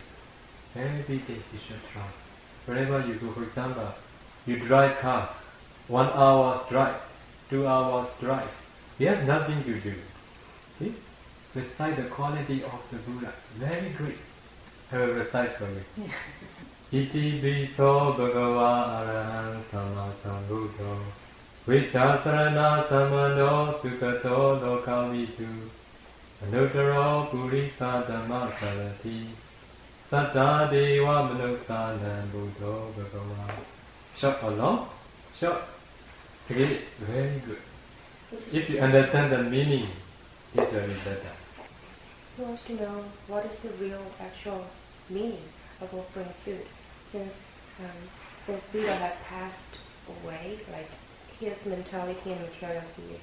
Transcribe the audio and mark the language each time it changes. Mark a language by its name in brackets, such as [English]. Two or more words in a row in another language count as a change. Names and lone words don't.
[English] Every day you should try. Wherever you go, for example, you drive car, 1 hour's drive, 2 hours drive. You have nothing to do. See? Recite the quality of the Buddha. Very great. I will recite for you. [Pali] Iti biso bhagava arahang sama sambuddho vichasarana samano sukato lokavitu anuttaro purisa dhamma sarati satta deva manuksanam buddho bhagava. [English] Short or long? Short. Okay, very good. If you understand the meaning, it will be better. He wants to know what is the real, actual meaning of offering food, since Buddha has passed away, like his mentality and material peace.